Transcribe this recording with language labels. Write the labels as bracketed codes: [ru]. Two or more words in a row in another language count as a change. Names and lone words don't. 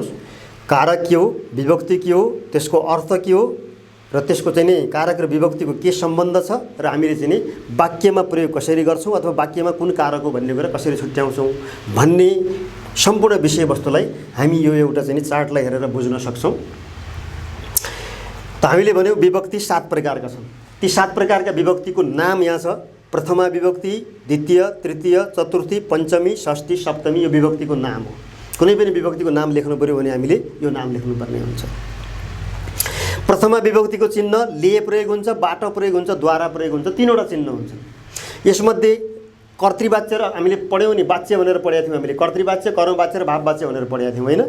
[ne] कारक के हो, विभक्ति के हो, त्यसको अर्थ के हो र त्यसको चाहिँ नि कारक र विभक्तिको के सम्बन्ध छ र हामीले चाहिँ नि वाक्यमा प्रयोग कसरी गर्छौँ अथवा वाक्यमा कुन कारक हो भन्ने कुरा कसरी छुट्याउँछौँ भन्ने सम्पूर्ण विषयवस्तुलाई हामी यो एउटा चाहिँ नि चार्टलाई हेरेर बुझ्न सक्छौँ। त हामीले भन्यौँ विभक्ति 7 प्रकारका छन्। ती 7 प्रकारका विभक्तिको नाम यहाँ छ। प्रथमा विभक्ति, द्वितीय, तृतीय, चतुर्थी, पञ्चमी, षष्ठी, सप्तमी यो विभक्तिको नाम हो। कुनै पनि विभक्तिको नाम लेख्नु पर्यो भने हामीले यो नाम लेख्नुपर्ने हुन्छ। प्रथमा विभक्तिको चिन्ह ले प्रयोग हुन्छ, बाट प्रयोग हुन्छ, द्वारा प्रयोग हुन्छ, 3वटा चिन्ह हुन्छन्। यसमध्ये कर्तृवाच्य र हामीले पढ्यौँ नि, वाच्य भनेर पढेका थियौँ हामीले, कर्तृवाच्य, कर्मवाच्य र भाववाच्य भनेर पढेका थियौँ हैन।